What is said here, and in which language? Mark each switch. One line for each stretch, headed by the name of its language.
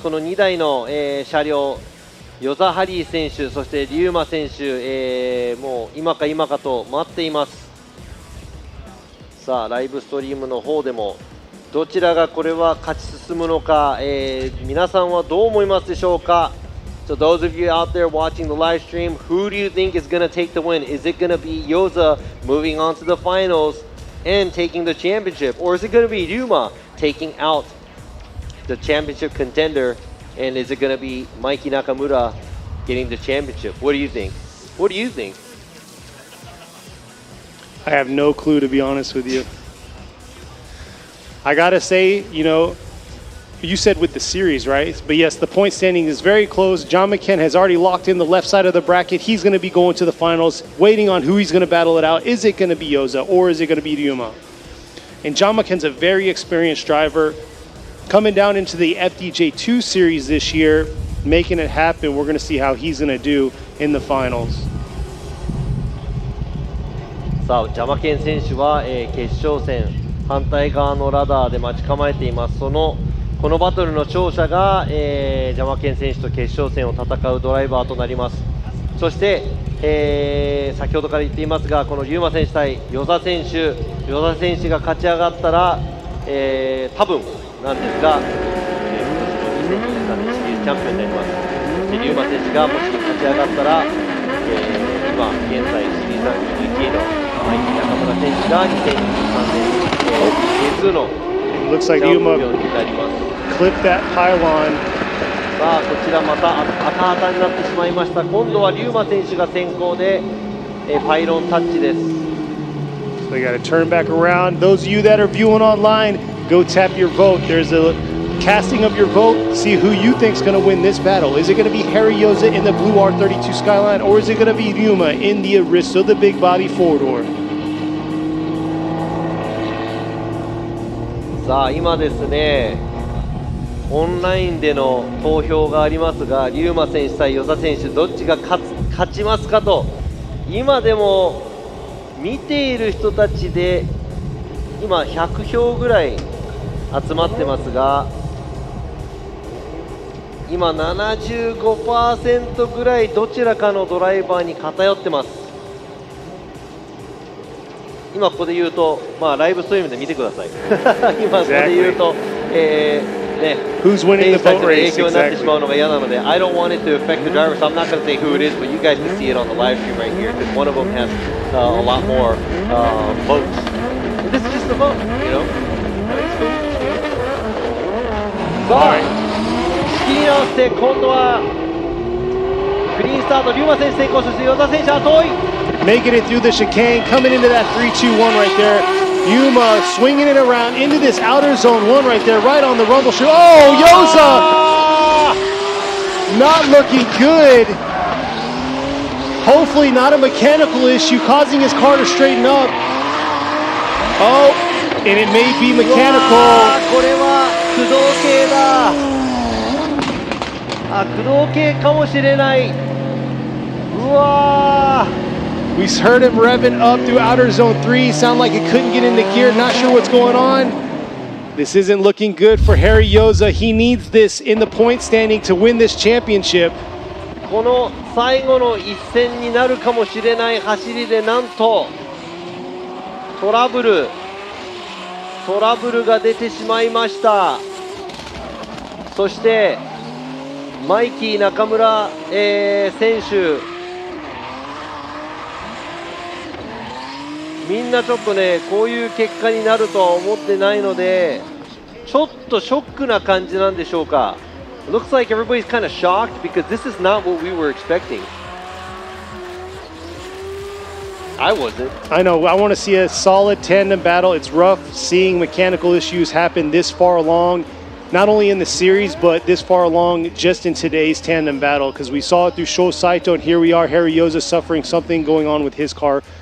Japanese: この2台の、車両与座ハリー選手そしてリュウマ選手、もう今か今かと待っています。さあライブストリームの方でもどちらがこれは勝ち進むのか、皆さんはどう思いますでしょうか。
English: So those of you out there watching the live stream, who do you think is going to take the win? Is it going to be Yoza moving on to the finals and taking the championship? Or is it going to be Ryuma taking out the championship contender? And is it going to be Mikey Nakamura getting the championship? What do you think? What do you think? I have no clue, to be honest with you. I gotta say, you know, you said with the series, right? But yes, the point standing is very close. John McKen has already locked in the left side of the bracket. He's going to be going to the finals, waiting on who he's going to battle it out. Is it going to be Yoza or is it going to be Ryuma? And John McKen's a very experienced driver. Coming down into the FDJ2 series this year, making it happen. We're going to see how he's going to do in the finals.
Japanese: さあ、ジャマケン選手は、決勝戦反対側のラダーで待ち構えています。このバトルの勝者が、ジャマケン選手と決勝戦を戦うドライバーとなります。そして、先ほどから言っていますが、このリュウマ選手対与座選手が勝ち上がったら、多分なんですが、シリーズチャンピオンになります。でリュウマ選手がもし勝ち上がったら、今現在シリーズランキング1位のマイキー中村選手が2023年 J2 の
English: Looks
Japanese: チャ
English: like
Japanese: ンピオン
English: Ryuma
Japanese: になります。
English: clipped that pylon.
Japanese: さあこちらまた赤旗になってしまいました。今度はリュウマ選手が先行で、パイロンタッチです。
English: So they got to turn back around. Those of you that are viewing online, go tap your vote. There's a casting of your vote. See who you think's going to win this battle. Is it going to be Harry Yoza in the blue R32 Skyline, or is it going to be Ryuma in the Aristo, the big body four-door?
Japanese: さあ今ですね、オンラインでの投票がありますが、リュウマ選手対与座選手どっちが勝ちますかと。今でも見ている人たちで今100票ぐらい集まってますが、今 75% ぐらいどちらかのドライバーに偏ってます。今ここで言うと、まあライブストリームで見てください。今ここで言うと、ね、
English: Who's winning the boat
Japanese: 影
English: race?
Japanese: 響になってしまうのが嫌なので、
English: I don't want it to affect the driver, so I'm not going to say who it is, but you guys can see it on the live stream right here, because one of them has a lot more votes. And this is just a vote, you know?
Japanese: さあ、仕切り直して今度はクリーンスタート、龍馬選手先行、そして与田選手は遠い。
English: Making it through the chicane, coming into that 3-2-1 right there. Yuma swinging it around into this outer zone 1 right there, right on the rumble strip. Oh, Yoza! Not looking good. Hopefully not a mechanical issue causing his car to straighten up. Oh, and it may be mechanical.
Japanese: これは駆動系だ。あ、駆動系かもしれない。うわー。
English: We heard him revving up through outer zone 3. Sound like it couldn't get into gear. Not sure what's going on. This isn't looking good for Harry Yoza. He needs this in the point standing to win this championship.
Japanese: この最後の一戦になるかもしれない走りで、なんとトラブルが出てしまいました。そしてマイキー中村、選手、みんなちょっとね、こういう結果になるとは思ってないので、ちょっとショックな感じなんでしょうか。
English: Looks like everybody's kind of shocked because this is not what we were expecting. I wasn't. I know. I want to see a solid tandem battle. It's rough seeing mechanical issues happen this far along, not only in the series, but this far along just in today's tandem battle, because we saw it through Sho Saito, and here we are, Harry Yoza suffering something going on with his car.